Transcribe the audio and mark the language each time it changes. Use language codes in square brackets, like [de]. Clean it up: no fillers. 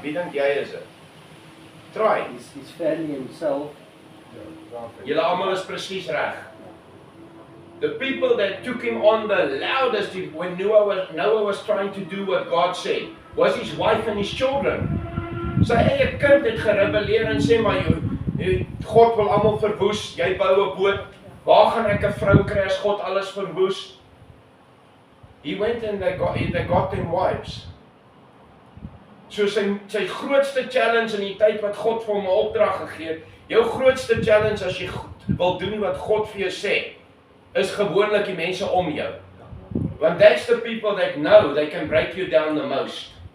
[af] Wie dink jy is dit? Try. [en] His family himself. [af] Julle almal is presies reg. [en] The people that took him on the loudest when Noah was trying to do what God said, was his wife and his children. [af] Sy eie kind het gerebelleer en sê maar God wil almal verwoes, jy bou 'n boot. Waar gaan ek 'n vrou kry as God alles verwoes? [en] He went and they got them wives. [af] So sy grootste challenge in die tyd wat God vir hom 'n opdrag gegee het, jou grootste challenge as jy wil doen wat God vir jou sê, is gewoonlik die mense om jou. [en] Want that's the people that know they can break you down the most.